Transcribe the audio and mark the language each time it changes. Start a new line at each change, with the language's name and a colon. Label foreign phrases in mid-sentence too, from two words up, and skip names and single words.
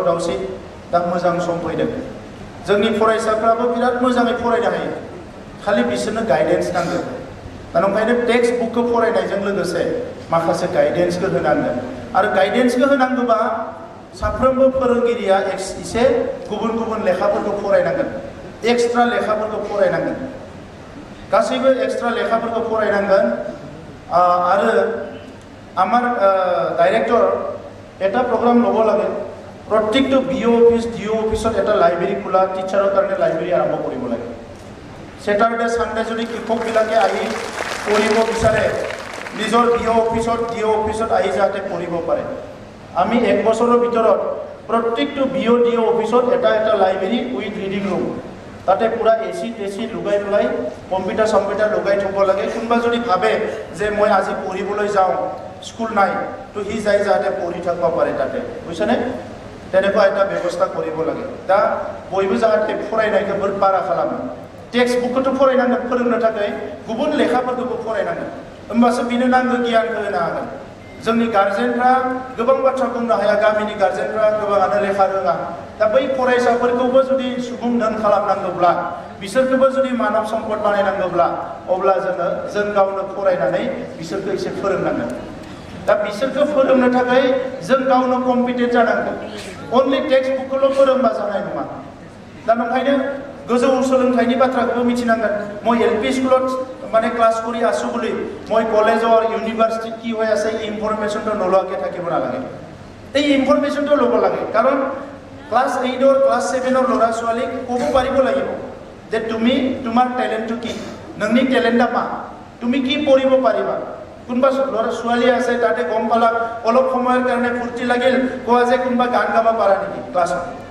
Bodo: दावसि दा मोजां सम फैदों जोंनि फरायसाफ्राबो बिराद मोजाङै फरायनो हायो खालि बिसोरनो गाइडेन्स नांगौ दा ओंखायनो टेक्स्ट बुकखौ फरायनायजों लोगोसे माखासे गाइडेन्सखौ होनांगोन आरो गाइडेन्सखौ होनांगौबा साफ्रोमबो फोरोंगिरिया एसे गुबुन गुबुन लेखाफोरखौ फरायनांगोन एक्सट्रा लेखाफोरखौ फरायनांगोन गासैबो एक्सट्रा लेखाफोरखौ फरायनांगोन आरो
Assamese: আমার ডাইরেক্টর এটা প্রোগ্রাম লব লাগে প্রত্যেকটো বিও অফিস ডিও অফিসত এটা লাইব্রেরি খোলা টিচাৰৰ কাৰণে লাইব্ৰেৰী আৰম্ভ কৰিব লাগে
English: Saturday Sunday
Assamese: যদি শিক্ষকবিলাকে আহি পঢ়িব বিচাৰে নিজৰ বিও অফিসত ডিও অফিসত আহি যাতে পঢ়িব পাৰে আমি এক বছৰৰ ভিতৰত প্ৰত্যেকটো বিও ডিও অফিসত এটা এটা লাইব্ৰেৰী
English: with reading room
Assamese: তাতে পুরা এসি টেসি লগাই পেলাই কম্পিউটার লগাই থব লাগে কোনোবা যদি ভাবে যে মই আজি পঢ়িবলৈ যাওঁ স্কুল নাই তো হি যাই যাতে পঢ়ি থাকিব পাৰে তাতে বুজিছেনে তেনেকুৱা এটা ব্যৱস্থা কৰিব লাগে दा বইবো যাতে
Bodo: ফৰাইনাयखौ বাৰা খালামो টেক্সট बुकखौथ' फरायनांगोन फोरोंनो थाखाय गुबुन लेखाफोरखौबो फरायनांगोन होमबासो बिनो नांगौ गियानखौ होनो हागोन जोंनि गार्जेनफ्रा गोबां बाथ्रा बुंनो हाया गामिनि गार्जेनफ्रा गोबाङानो लेखा रोङा दा बै फरायसाफोरखौबो जुदि सुबुं धोन खालामनांगौब्ला बिसोरखौबो जुदि मानव सम्पद बानायनांगौब्ला अब्ला जों गावनो फरायनानै बिसोरखौ एसे फोरोंनांगोन दा बिसोरखौ फोरोंनो थाखाय जों गावनो कम्पिटेन्ट जानांगोन अनलि टेक्स्ट बुकखौल' फोरोंबा जानाय नङा दा ओंखायनो गोजौ सोलोंथाइनि बाथ्राखौबो मिथिनांगोन
Assamese: মই एलपी स्कुলত মানে ক্লাছ কৰি আছো বুলি মই কলেজৰ ইউনিভাৰ্সিটি কি হৈ আছে ইনফৰমেশনটো নলোৱাকে থাকিব নালাগে এই ইনফৰমেশনটো ল'ব লাগে কাৰণ ক্লাছ 8 or ক্লাছ 7 ৰ ল'ৰা ছোৱালীক ক'ব পাৰিব লাগিব যে তুমি তোমাৰ টেলেন্টটো কি
Bodo: নংনি টেলেন্টটা মা
Assamese: তুমি কি পঢ়িব পাৰিবা কোনবা ল'ৰা ছোৱালী আছে তাতে গম পালা অলপ সময়ৰ কাৰণে ফুৰ্তি লাগিল কোৱা যে কোনবা গান গাব পাৰা নেকি ক্লাছত